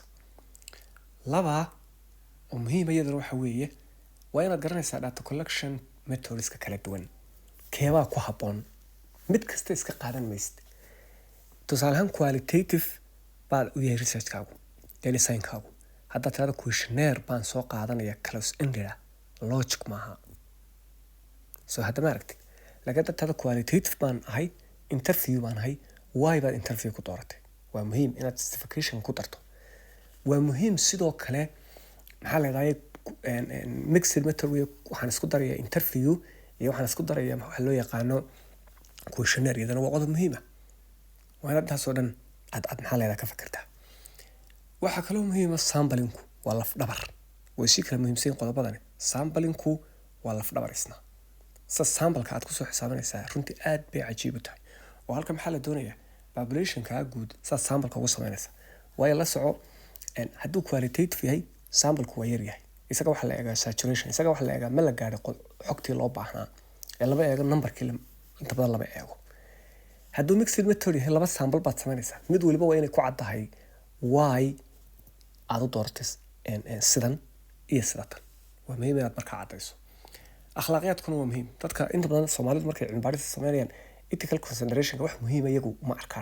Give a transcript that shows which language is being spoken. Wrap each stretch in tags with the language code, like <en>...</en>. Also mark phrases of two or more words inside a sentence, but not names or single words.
<so>2 oo muhiim iyadana waxa weeye waa inaad garanaysaa</so> <en>data collection</en> <so>methodska kala duwan. keebaa ku habboon? mid kasta iska qaadan maysid. tusaale ahaan qualitative baad u yahay researchkaagu iyo design-kaagu. haddaad tirahdo questionnaire baan soo qaadanaya</so> <en>close-ended logic</en> <so>maaha. soo hadda ma aragtid. laakiin haddaad tirahdo qualitative baan ahay, interview baan ahay, why baad interview ku dooratay? waa muhiim inaad justification ku darto. waa muhiim sidoo kale maxaa la yidhahdaa</so> <en>mixed method</en> <so>way waxaan isku daraya interview iyo waxaan isku daraya waxa loo yaqaano questionnaire iyadana waa qodob muhiim ah. waa inaad taasoo dhan aad maxaa la yidhahdaa ka fikirtaa. waxaa kaloo muhiim ah samplingku waa laf dhabar. way si kala muhiimsan qodobadani. samplingku waa laf dhabar isna. sample-ka aad kusoo xisaabinaysaa runtii aad bay cajiib u tahay. oo halkan maxaa la doonayaa population-ka guud sample-ka ugu samaynaysa. waayo la soco hadduu qualitative yahay sample-ku waa yar yahay. isaga waxa la eegaa saturation, isaga waxa la eegaa ma la gaaray xogtii loo baahnaa. laba eego numberkii inta badan laba eego. hadduu</so> <en>mixed method</en> <so>yahay laba sample baad samaynaysaa. mid waliba waa inay ku caddahay why aad u dooratay sidan iyo sidatan. waa muhiim inaad markaa caddayso. akhlaaqiyadkuna waa muhiim. dadka inta badan Soomaalidu markay cilmi baaris sameynayaan</so> <en>ethical consideration</en> <so>wax muhiim iyagu ma arkaan.</so>